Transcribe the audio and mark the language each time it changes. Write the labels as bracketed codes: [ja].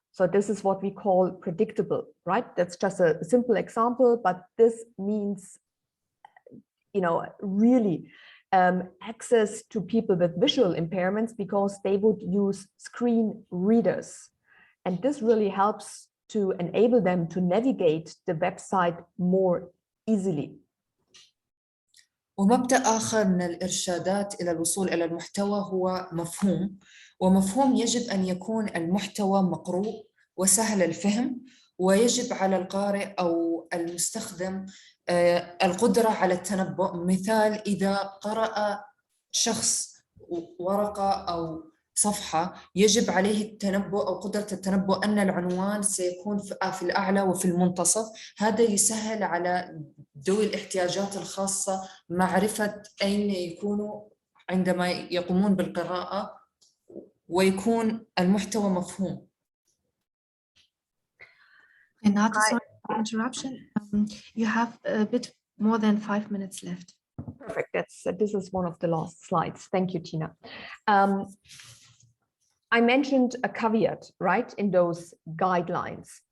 [en] So this is what we call predictable, right? That's just a simple example, but this means, you know, really access to people with visual impairments, because they would use screen readers. And this really helps to enable them to navigate the website more easily. [ar] ومبدأ آخر من الإرشادات إلى الوصول إلى المحتوى هو مفهوم، ومفهوم يجب أن يكون المحتوى مقروء وسهل الفهم، ويجب على القارئ أو المستخدم القدرة على التنبؤ. مثال: إذا قرأ شخص ورقة أو صفحة، يجب عليه التنبؤ أو قدرة التنبؤ أن العنوان سيكون في الأعلى وفي المنتصف. هذا يسهل على ذوي الاحتياجات الخاصة معرفة أين يكونوا عندما يقومون بالقراءة، ويكون المحتوى مفهوم. [en] Renata, sorry for interruption. You have a bit more than 5 minutes left. Perfect. This is one of the last slides. Thank you, Tina. I mentioned a caveat, right, in those guidelines.